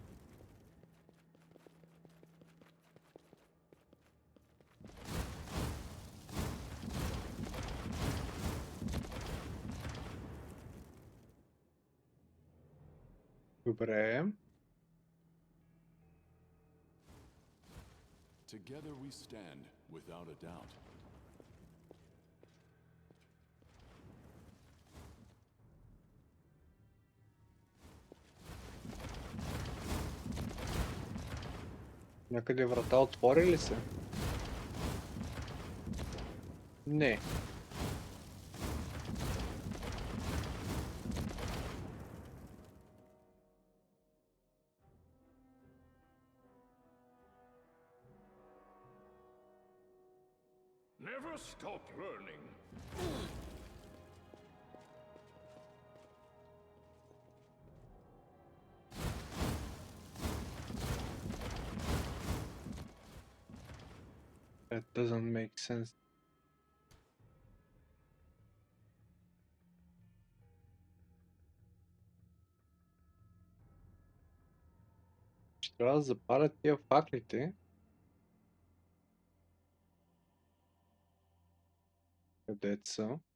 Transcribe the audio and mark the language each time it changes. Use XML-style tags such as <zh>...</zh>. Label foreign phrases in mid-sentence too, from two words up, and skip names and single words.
<bg>Добре.</bg> <en>Together we stand, without a doubt.</en> <bg>Някъде врата отвори ли се? Не.</bg> <en>Never stop learning. That doesn't make sense.</en> <bg>Ще трябва да запаля тия факлите. Къде са?</bg>